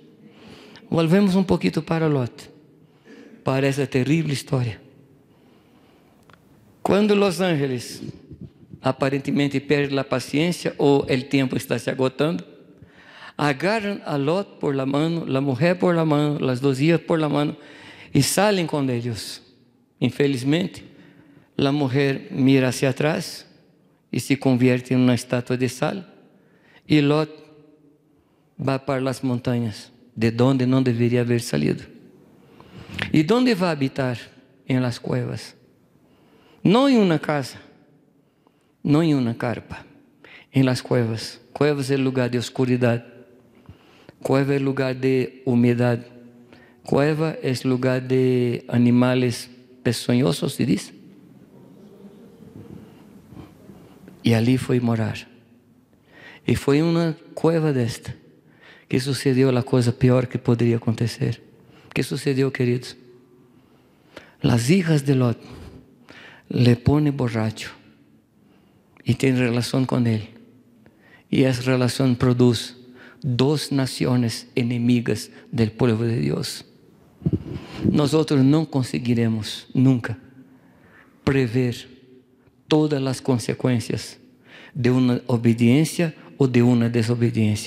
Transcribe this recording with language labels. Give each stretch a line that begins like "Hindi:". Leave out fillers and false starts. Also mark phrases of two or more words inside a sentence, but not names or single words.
Portuguese: Volvemos um pouquinho para Lot, para essa terrível história. Quando os ángeles aparentemente perdem a paciência ou o tempo está se agotando, agarram a Lot
Spanish: por la mano,
Portuguese: a mulher
Spanish: por la mano,
Portuguese: as duas
Spanish: hijas por la mano, y salen con ellos. Infelizmente, la mujer mira hacia atrás y se convierte en una estatua de sal. Y Lot va para las montañas, de donde no debería haber salido. ¿Y dónde va a habitar? En las cuevas. No en una casa, no en una carpa, en las cuevas. Cuevas es el lugar de oscuridad. Cueva es el lugar de humedad. Cueva es el lugar de animales peçonhosos, se dice.
Portuguese: E ali foi morar. E foi uma cueva desta que sucedeu a coisa pior que poderia acontecer. O que sucedeu, queridos? As
Spanish: hijas de Lot le ponen borracho
Portuguese: e tem relação com ele. E essa relação produz duas nações inimigas do povo de Deus. Nós não conseguiremos nunca prever todas as consequências de uma obediência ou de uma desobediência.